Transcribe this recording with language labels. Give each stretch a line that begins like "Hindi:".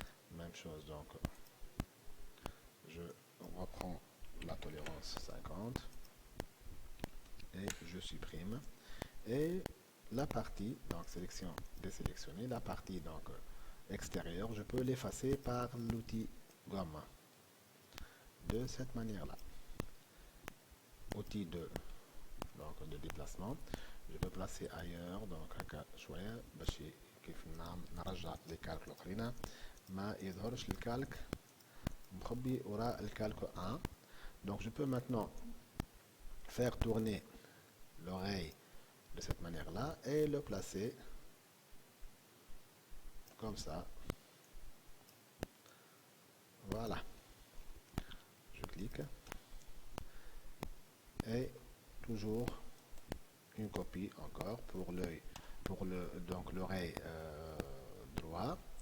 French: Même chose, donc je reprends la tolérance 50 et je supprime. Et la partie, donc sélection, désélectionner, la partie donc extérieure, je peux l'effacer par l'outil gomme. De cette manière-là. outil de déplacement. Je peux placer ailleurs donc
Arabic: هكا شوية باش كيف نرجع لي كالك الأخرين ما يظهرش الكالك مخبي وراء الكالك 1.
French: Donc je peux maintenant faire tourner l'oreille de cette manière là et le placer comme ça. Voilà, je clique et toujours une copie encore pour l'œil, donc l'oreille droit.